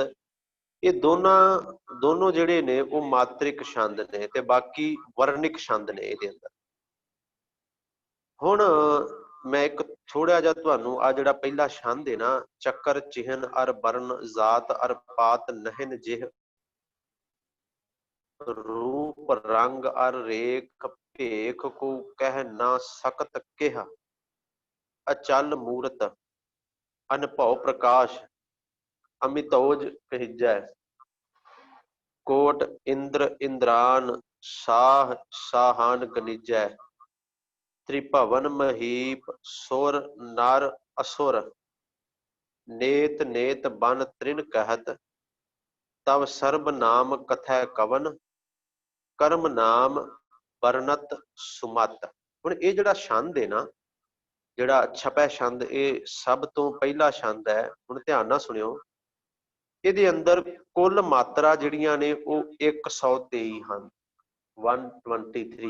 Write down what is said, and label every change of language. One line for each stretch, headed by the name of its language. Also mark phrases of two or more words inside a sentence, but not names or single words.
Punjabi: ਇਹ ਦੋਨੋਂ ਜਿਹੜੇ ਨੇ ਉਹ ਮਾਤ੍ਰਿਕ ਛੰਦ ਨੇ ਤੇ ਬਾਕੀ ਵਰਣਿਕ ਛੰਦ ਨੇ ਇਹਦੇ ਅੰਦਰ। ਹੁਣ ਮੈਂ ਇੱਕ ਥੋੜਾ ਜਿਹਾ ਤੁਹਾਨੂੰ ਆ ਜਿਹੜਾ ਪਹਿਲਾ ਛੰਦ ਹੈ ਨਾ,
Hindi: चक्र चिह्न अर बरन जात अर पात नहिन जिह रूप रंग अर रेख भेख को कह ना सकत केह अचल मूरत अनभव प्रकाश अमितोज कहिजै कोट इंद्र इंद्रान साह साहान गनिजै त्रिभवन महीप सुर नर असुर नेत नेत बन त्रिन कहत तब सर्ब नाम कथै कवन करम नाम बरनत सुमत।
Punjabi: ਹੁਣ ਇਹ ਜਿਹੜਾ ਛੰਦ ਹੈ ਨਾ, ਜਿਹੜਾ ਛਪੈ ਛੰਦ, ਇਹ ਸਭ ਤੋਂ ਪਹਿਲਾ ਛੰਦ ਹੈ। ਹੁਣ ਧਿਆਨ ਨਾਲ ਸੁਣਿਓ। ਇਹਦੇ ਅੰਦਰ ਕੁੱਲ ਮਾਤਰਾ ਜਿਹੜੀਆਂ ਨੇ ਉਹ 123 ਹਨ, 123।